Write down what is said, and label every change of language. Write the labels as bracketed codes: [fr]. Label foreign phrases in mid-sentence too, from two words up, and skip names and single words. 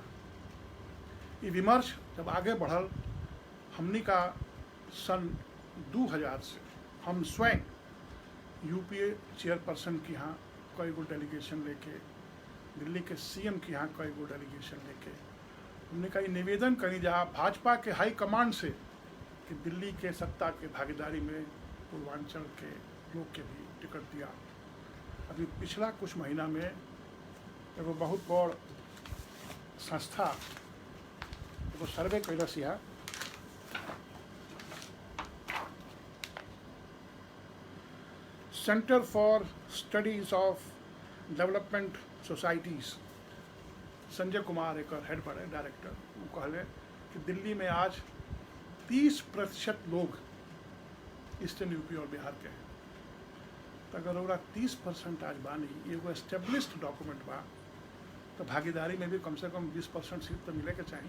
[bho] ये विमर्श जब आगे बढ़ल, हमनी का सन 2000 से हम स्वयं [en] UPA chairperson [bho] के यहाँ कई गो डेलीगेशन लेके, दिल्ली के CM के यहाँ कई गो डेलीगेशन लेके हमने का निवेदन करी जा भाजपा के [en] high command [bho] से कि दिल्ली के सत्ता के भागीदारी में पूर्वांचल के लोग के भी टिकट दिया। अभी पिछला कुछ महीना में एगो बहुत बड़ संस्था एगो सर्वे कैलस यहाँ, सेंटर फॉर स्टडीज ऑफ डेवलपमेंट सोसाइटीज, संजय कुमार एक हेड बड़े डायरेक्टर, वो कहले कि दिल्ली में आज 30% लोग ईस्टर्न यूपी और बिहार के हैं। तो अगर ओरा 30% आज बानी, एगो [en] established document [bho] बा, तो भागीदारी में भी कम से कम 20% सीट तो मिले के चाहिए।